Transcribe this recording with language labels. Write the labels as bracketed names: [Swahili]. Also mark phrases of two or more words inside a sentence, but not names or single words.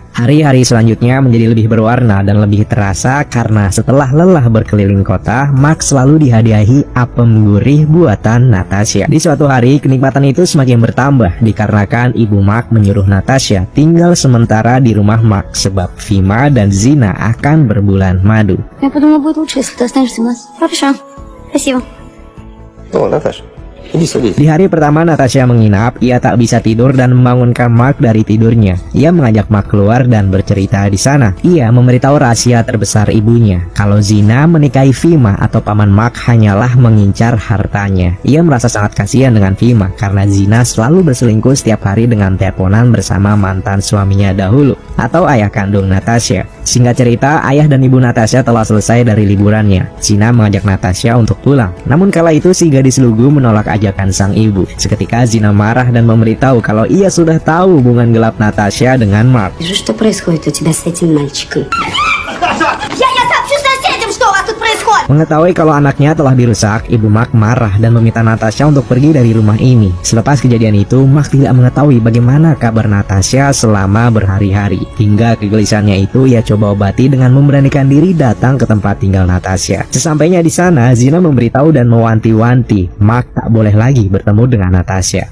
[Indonesian] Hari-hari selanjutnya menjadi lebih berwarna dan lebih terasa karena setelah lelah berkeliling kota, Mark selalu dihadiahi apem gurih buatan Natasha. Di suatu hari, kenikmatan itu semakin bertambah dikarenakan ibu Mark menyuruh Natasha tinggal sementara di rumah Mark sebab Fima dan Zina akan berbulan madu. [Russian] Я подумала, будет лучше, если ты останешься у нас. Хорошо. Спасибо. О, Наташа, иди садись. [Indonesian] Di hari pertama Natasha menginap, ia tak bisa tidur dan membangunkan Mark dari tidurnya. Ia mengajak Mark keluar dan bercerita di sana. Ia memberitahu rahasia terbesar ibunya, kalau Zina menikahi Fima atau paman Mark hanyalah mengincar hartanya. Ia merasa sangat kasihan dengan Fima karena Zina selalu berselingkuh setiap hari dengan teleponan bersama mantan suaminya dahulu atau ayah kandung Natasha. Singkat cerita, ayah dan ibu Natasha telah selesai dari liburannya. Zina mengajak Natasha untuk pulang. Namun kala itu si gadis lugu menolak ajakan sang ibu. Seketika Zina marah dan memberitahu kalau ia sudah tahu hubungan gelap Natasha dengan Mark. [Russian] Что происходит у тебя с этим мальчиком? Я сообщу соседям, что у вас тут происходит. [Indonesian] Mengetahui kalau anaknya telah dirusak, ibu Mark marah dan meminta Natasha untuk pergi dari rumah ini. Selepas kejadian itu, Mark tidak mengetahui bagaimana kabar Natasha selama berhari-hari. Hingga kegelisahannya itu ia coba obati dengan memberanikan diri datang ke tempat tinggal Natasha. Sesampainya di sana, Zina memberitahu dan mewanti-wanti Mark tak boleh lagi bertemu dengan Natasha.